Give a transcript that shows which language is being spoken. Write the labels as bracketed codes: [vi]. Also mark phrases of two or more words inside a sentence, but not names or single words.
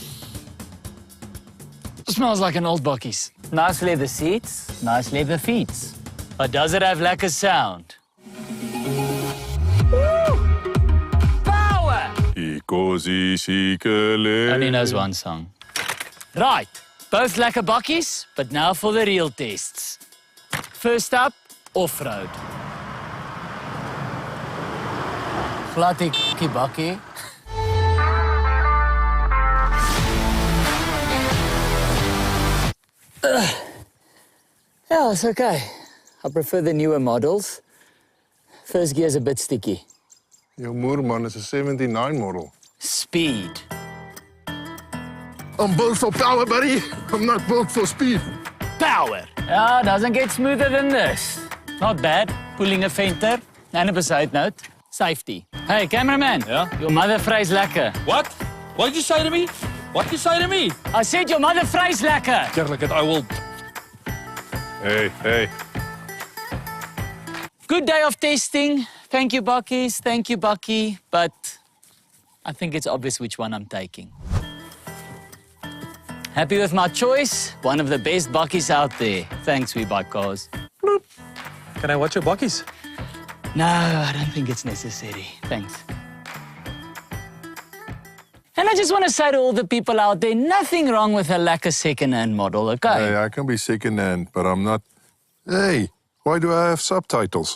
[en] Smells like an old bakkies. Nice leather seats, nice leather feet. But does it have lekker sound? Power! Only knows one song. Right, both lekker bakkies, but now for the real tests. First up, off-road. Flatty bakkie. Yeah, it's okay. I prefer the newer models. First gear's a bit sticky. Your moerman is a 79 model. Speed. I'm built for power, buddy. I'm not built for speed. Power. Yeah, doesn't get smoother than this. Not bad. Pulling a fenter. And [af] op 'n [en] side note, safety. Hey, cameraman. Yeah? Your mother [af] vries lekker. [en] What? What did you say to me? What did you say to me? I said your mother [af] vries lekker. [en] Eerlikheid, I will... Hey. Good day of testing. Thank you, bakkies. Thank you, bakkie. But I think it's obvious which one I'm taking. Happy with my choice? One of the best bakkies out there. Thanks, we buy cars. Bloop. Can I watch your bakkies? No, I don't think it's necessary. Thanks. And I just want to say to all the people out there, nothing wrong with a lekker second-hand model, okay? Hey, I can be second-hand, but I'm not... Hey, why do I have subtitles?